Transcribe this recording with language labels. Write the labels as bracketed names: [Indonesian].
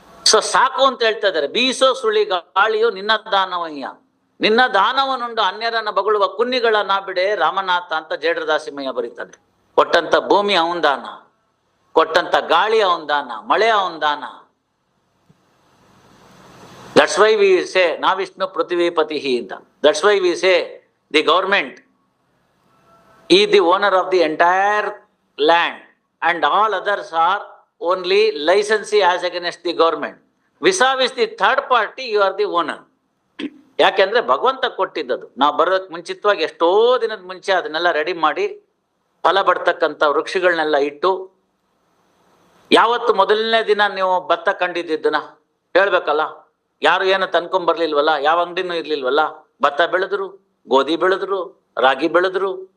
[Kannada] So ಸಾಕು ಅಂತ ಹೇಳ್ತಾ ಇದ್ದಾರೆ. ಬೀಸೋ ಸುಳಿ ಗಾಳಿಯು ನಿನ್ನ ದಾನವಯ್ಯ, ನಿನ್ನ ದಾನವನುಂಡು ಅನ್ಯರನ್ನ ಬಗಳುವ ಕುನ್ನಿಗಳನ್ನ ಬಿಡೆ ರಾಮನಾಥ ಅಂತ ಜೇಡ್ರ ದಾಸಿಮಯ್ಯ ಬರೀತಾನೆ. ಕೊಟ್ಟಂತ ಭೂಮಿ ಅವನ್ ದಾನ, ಕೊಟ್ಟಂತ ಗಾಳಿ ಅವನ್ ದಾನ, ಮಳೆ ಅವನ್ ದಾನ. [English] That's why we say [Sanskrit] na Vishnu Prithvipatihi [English] ಅಂತ. That's why we say the government is the owner of the entire land and all others are only licensee as against the government. Vis-a-vis the third party, you are the owner. [Kannada] ಯಾಕೆಂದ್ರೆ ಭಗವಂತ ಕೊಟ್ಟಿದ್ದದು. ನಾವು ಬರೋದಕ್ಕೆ ಮುಂಚಿತವಾಗಿ ಎಷ್ಟೋ ದಿನದ ಮುಂಚೆ ಅದನ್ನೆಲ್ಲ ready ಮಾಡಿ ಫಲ ಬಡ್ತಕ್ಕಂಥ ವೃಕ್ಷಗಳನ್ನೆಲ್ಲ ಇಟ್ಟು, ಯಾವತ್ತು ಮೊದಲನೇ ದಿನ ನೀವು ಭತ್ತ ಕಂಡಿದ್ದನ್ನ ಹೇಳ್ಬೇಕಲ್ಲ, ಯಾರು ಏನು ತಂದ್ಕೊಂಬರ್ಲಿಲ್ವಲ್ಲ, ಯಾವ ಅಂಗಡಿನೂ ಇರ್ಲಿಲ್ವಲ್ಲ, ಭತ್ತ ಬೆಳೆದ್ರು, ಗೋಧಿ ಬೆಳೆದ್ರು, ರಾಗಿ ಬೆಳೆದ್ರು.